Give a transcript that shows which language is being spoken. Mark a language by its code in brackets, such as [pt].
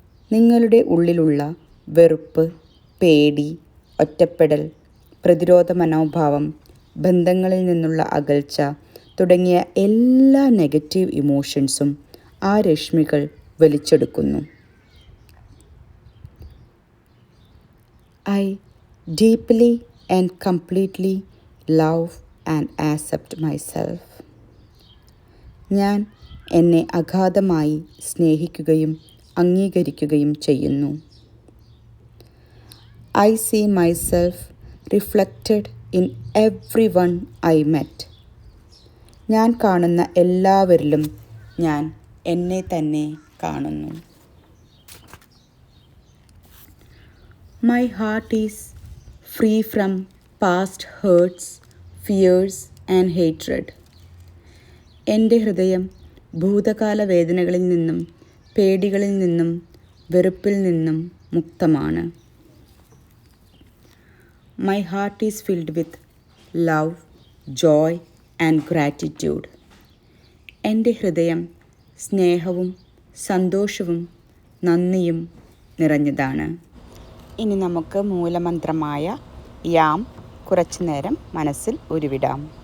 [ml] നിങ്ങളുടെ ഉള്ളിലുള്ള വെറുപ്പ്, പേടി, ഒറ്റപ്പെടൽ, പ്രതിരോധ മനോഭാവം, ബന്ധങ്ങളിൽ നിന്നുള്ള അകൽച്ച തുടങ്ങിയ എല്ലാ നെഗറ്റീവ് ഇമോഷൻസും ആ രശ്മികൾ വലിച്ചെടുക്കുന്നു. [en] I deeply and completely love and accept myself. [ml] ഞാൻ എന്നെ അഗാധമായി സ്നേഹിക്കുകയും അംഗീകരിക്കുകയും ചെയ്യുന്നു. [en] I see myself reflected in everyone I met. [ml] ഞാൻ കാണുന്ന എല്ലാവരിലും ഞാൻ എന്നെ തന്നെ കാണുന്നു. [en] My heart is free from past hurts, fears and hatred. [ml] എൻ്റെ ഹൃദയം ഭൂതകാല വേദനകളിൽ നിന്നും പേടികളിൽ നിന്നും വെറുപ്പിൽ നിന്നും മുക്തമാണ്. [en] My heart is filled with love, joy and gratitude. [ml] എൻ്റെ ഹൃദയം സ്നേഹവും സന്തോഷവും നന്ദിയും നിറഞ്ഞതാണ്. ഇനി നമുക്ക് മൂലമന്ത്രമായ യാം കുറച്ചു നേരം മനസ്സിൽ ഉരുവിടാം.